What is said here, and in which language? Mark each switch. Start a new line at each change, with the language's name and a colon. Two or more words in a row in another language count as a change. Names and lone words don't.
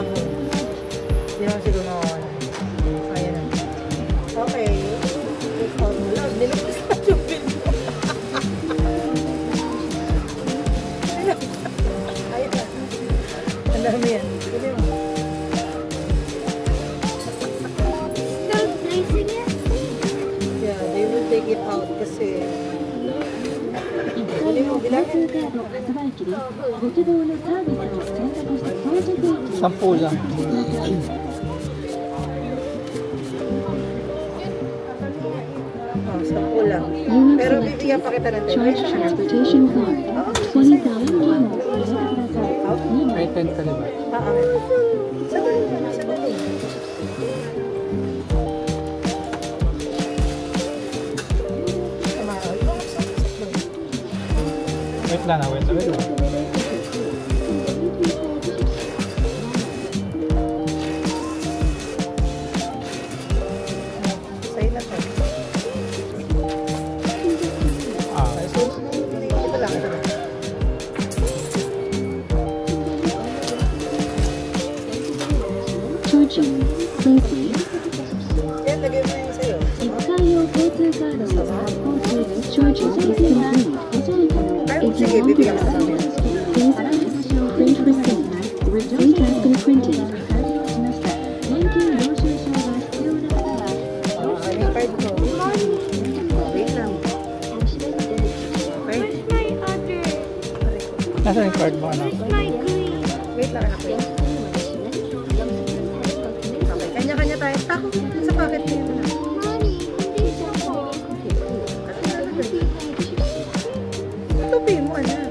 Filipino: Hindi naman siguro makakawala. Ayan na. Okay. Oh, wala. Nilabas na yung bill mo. Ayun na. Ang dami yan. Pwede mo.
English: Yeah, they will take it out kasi
Japanese: 1 階の交通カード発売機です。ご希望のサービスを選択して到着位置に
Filipino: 10 lang. Sampu lang.
English: You have
Filipino: Pero bibigyan
English: selected
Filipino: pa kita ng
English: Charge Transportation Card.
Japanese: 20,000 yenをお入れください。
Filipino: May 10 ka diba? Sandali lang, sandali. Wait lang na, wait lang. Sa'yo na to. Ah, So, ito lang, ito lang.
English: Charging. Please wait.
Filipino: Yan, lagay mo yung sa'yo.
Japanese: 1 階用交通カードを発行中です。
English: Charging is complete. If you want to receive, please print receipt. Receipt has been printed.
Japanese: 現金領収書が必要な方は
Filipino: Yung card ko. Wait lang. Okay? nasa yung card mo, anak? Wait lang, anak. Okay, kanya-kanya tayo. Tako sa pocket niya na. Tupi mo, anak.